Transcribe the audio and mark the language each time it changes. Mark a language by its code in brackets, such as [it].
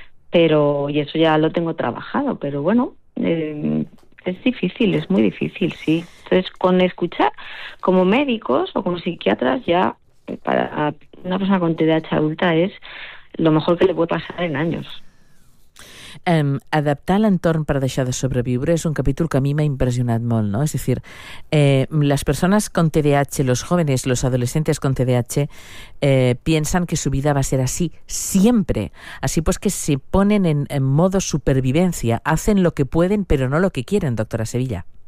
[es] Pero, y eso ya lo tengo trabajado, pero bueno, es difícil, es muy difícil, sí. Entonces, con escuchar como médicos o como psiquiatras, ya para una persona con TDAH adulta es lo mejor que le puede pasar en años. [ca] Adaptar l'entorn per deixar de sobreviure és un capítol que a mi m'ha impressionat molt, no? És a dir, les persones [es] con TDAH, los jóvenes, los adolescentes con TDAH, piensan que su vida va a ser así siempre. Así pues que se ponen en modo supervivencia, hacen lo que pueden, pero no lo que quieren, doctora Sevilla.